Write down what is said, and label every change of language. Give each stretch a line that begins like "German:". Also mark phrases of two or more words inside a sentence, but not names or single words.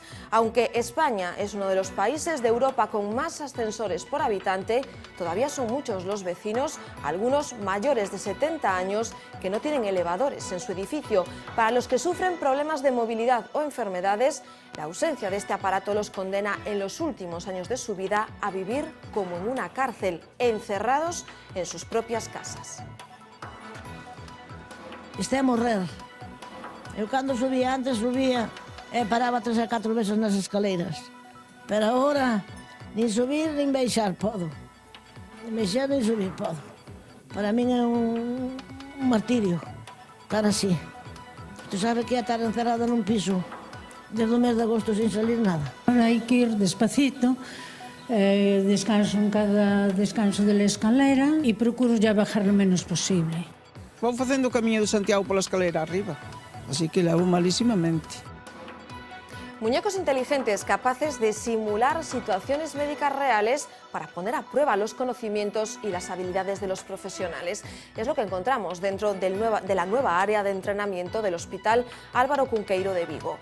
Spanish: Aunque España es uno de los países de Europa con más ascensores por habitante, todavía son muchos los vecinos, algunos mayores de 70 años, que no tienen elevadores en su edificio. Para los que sufren problemas de movilidad o enfermedades, la ausencia de este aparato los condena en los últimos años de su vida a vivir como en una cárcel, encerrados en sus propias casas.
Galician: Esté a morrer. Eu cando subía antes, subía e paraba 3 a 4 veces nas escaleiras. Pero agora, nin subir nin baixar podo. Nin baixar nin subir podo. Para min é un martirio estar así. Tu sabe que é estar encerrada nun piso desde o mes de agosto sin salir nada.
Spanish: Ahora
Galician: hai que
Spanish: ir despacito, descanso en cada descanso de la escalera e procuro ya bajar lo menos posible.
Galician: Vou facendo o camiño de Santiago pola escalera arriba. Así que levo malísimamente.
Spanish: Muñecos inteligentes capaces de simular situaciones médicas reales para poner a prueba los conocimientos y las habilidades de los profesionales. Es lo que encontramos dentro de la nueva área de entrenamiento del Hospital Álvaro Cunqueiro de Vigo.